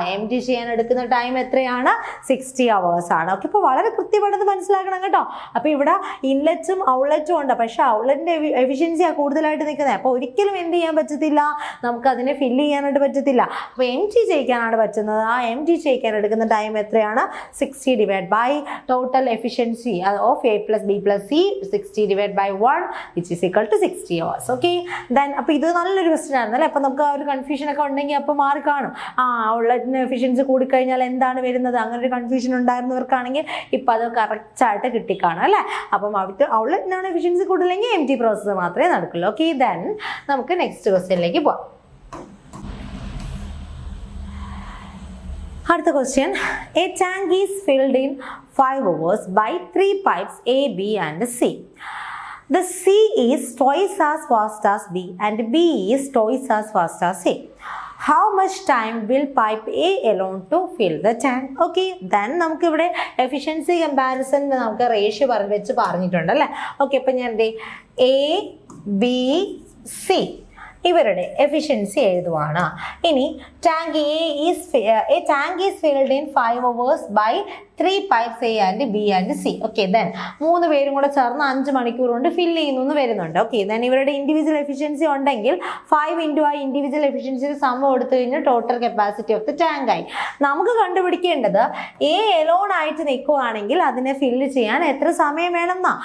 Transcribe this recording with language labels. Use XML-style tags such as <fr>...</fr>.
<ml>M T ചെയ്യാൻ എടുക്കുന്ന time എത്രയാണ്? 60 അവേഴ്സ് ആണ്. ഓക്കെ, അപ്പോൾ വളരെ കൃത്യമായിട്ട് മനസ്സിലാക്കണം കേട്ടോ. അപ്പോൾ ഇവിടെ ഇൻലെറ്റും ഔട്ട്ലെറ്റും ഉണ്ട്. പക്ഷെ ഔട്ട്ലെറ്റിന്റെ എഫിഷ്യൻസിയാണ് കൂടുതലായിട്ട് നിൽക്കുന്നത്. അപ്പോൾ ഒരിക്കലും എന്ത് ചെയ്യാൻ പറ്റത്തില്ല? നമുക്ക് അതിനെ ഫില്ല് ചെയ്യാനായിട്ട് പറ്റത്തില്ല. അപ്പോൾ എം ടി ചെയ്യിക്കാനാണ് പറ്റുന്നത്. ആ എം ടി ചെയ്യിക്കാൻ എടുക്കുന്ന ടൈം എത്രയാണ്?</ml> <en>60 divide by total efficiency of A plus B plus C, 60 divided by 1 which is equal to 60 hours.</en> <ml>Okay, then അപ്പോൾ ഇത് നല്ലൊരു ക്വസ്റ്റ്യൻ ആയിരുന്നല്ലേ. അപ്പോൾ നമുക്ക് ആ ഒരു കൺഫ്യൂഷൻ ഒക്കെ ഉണ്ടെങ്കിൽ അപ്പോൾ മാർക്ക് കാണും. ഔട്ട്ലെറ്റിന് എഫിഷ്യൻസി കൂടിക്കഴിഞ്ഞാൽ എന്താണ് വരുന്നത്? അങ്ങനെ ഒരു കൺഫ്യൂഷൻ ഉണ്ടായിരുന്നവർക്കാണെങ്കിൽ ഇപ്പോൾ അത് കറക്റ്റായിട്ട് കിട്ടിക്കാണും അല്ലേ. അപ്പം അവർക്ക് ഔട്ട്ലെറ്റിനാണ് എഫിഷ്യൻസി കൂടുതലെങ്കിൽ എം ടി പ്രോസസ്സ് മാത്രമേ നടക്കുള്ളൂ. ഓക്കെ, ദെൻ നമുക്ക് നെക്സ്റ്റ് ക്വസ്റ്റ്യനിലേക്ക് പോവാം. അടുത്ത question,</ml> <en>A tank is filled in 5 hours by 3 pipes A, B and C. The C is twice as fast as B and B is twice as fast as A. How much time will pipe A alone to fill the tank?</en> <ml>Okay, then നമുക്ക് ഇവിടെ efficiency comparison നമുക്ക് ratio വെച്ച് പറഞ്ഞിട്ടുണ്ട് അല്ലേ. Okay, അപ്പം ഞാൻ A, B, C ഇവരുടെ efficiency എഴുതുവാണ്. ഇനി</ml> <en>Tank a tank is filled in 5 hours by 3 pipes A and B and C.</en> <ml>Okay, then 3 പേരും കൂടെ ചേർന്ന് 5 മണിക്കൂർ കൊണ്ട് ഫില്ല് ചെയ്യുന്നു വരുന്നുണ്ട്. ഓക്കെ, ദെൻ ഇവരുടെ ഇൻഡിവിജ്വൽ എഫിഷ്യൻസി ഉണ്ടെങ്കിൽ 5 ഇൻറ്റു ആ ഇൻഡിവിജ്വൽ എഫിഷ്യൻസിയുടെ സം എടുത്തു കഴിഞ്ഞാൽ total capacity of the tank ആയി. നമുക്ക് കണ്ടുപിടിക്കേണ്ടത് എ എലോൺ ആയിട്ട് നിൽക്കുകയാണെങ്കിൽ അതിനെ ഫില്ല് ചെയ്യാൻ എത്ര സമയം വേണം എന്നാ.</ml>